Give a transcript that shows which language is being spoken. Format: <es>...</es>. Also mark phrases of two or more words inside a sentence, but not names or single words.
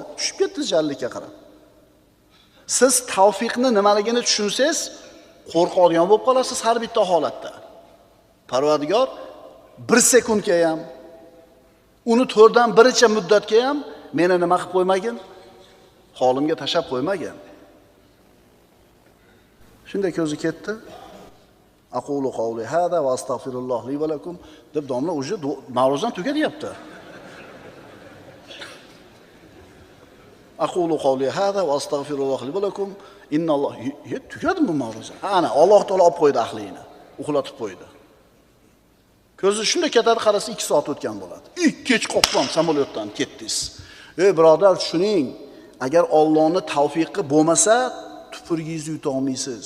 <uz>Tushib ketdi jallikka qarab. Siz tavfiqni nimaligini tushunsangiz, qo'rqadigan bo'lib qolasiz har bitta holatda. Parvardigor 1 sekundga ham, uni 4dan 1cha muddatga ham meni nima qilib qo'ymagin? Holimga tashab qo'ymagin. Shunday ko'zi ketdi.</uz> <ar>أقول قولي هذا وأستغفر الله لي ولكم</ar> <uz>deb domla o'zi ma'ruzani tugatyapti.</uz> <ar>أقول قولي هذا وأستغفر الله لي ولكم إن الله</ar> <uz>tugadi bu ma'ruza. Ana Alloh taolo olib qo'ydi aqlingni, uxlatib qo'ydi. Ko'zi shunday ketadi, qarasa 2 soat o'tgan bo'ladi. Kech qopqon samolyotdan ketdingiz. Ey birodar, tushuning, agar Allohning tavfiqi bo'lmasa, tupurgingizni yuta olmaysiz.</uz>